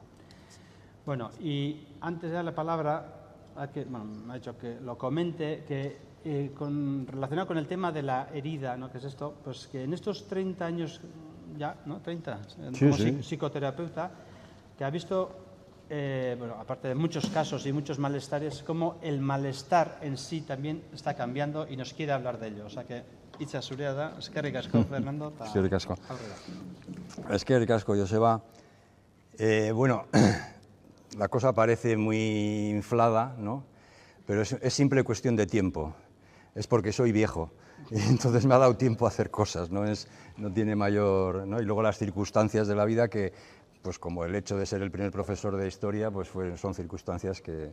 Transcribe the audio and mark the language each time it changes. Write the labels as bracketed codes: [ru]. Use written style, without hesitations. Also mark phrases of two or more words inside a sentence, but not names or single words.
[es] Bueno, y antes de dar la palabra, me ha dicho que lo comente, que relacionado con el tema de la herida, ¿no? ¿Qué es esto? Pues que en estos 30 años ya, ¿no? 30, como psicoterapeuta, que ha visto, bueno, aparte de muchos casos y muchos malestares, cómo el malestar en sí también está cambiando y nos quiere hablar de ello. O sea que, [eu] itza zurea da, eskerrik asko, Fernando. Eskerrik asko. Eskerrik asko, Joseba. [es] Bueno, la cosa parece muy inflada, ¿no? Pero es simple cuestión de tiempo. Es porque soy viejo y entonces me ha dado tiempo a hacer cosas, no tiene mayor, ¿no? Y luego las circunstancias de la vida que, pues como el hecho de ser el primer profesor de historia, pues son circunstancias que...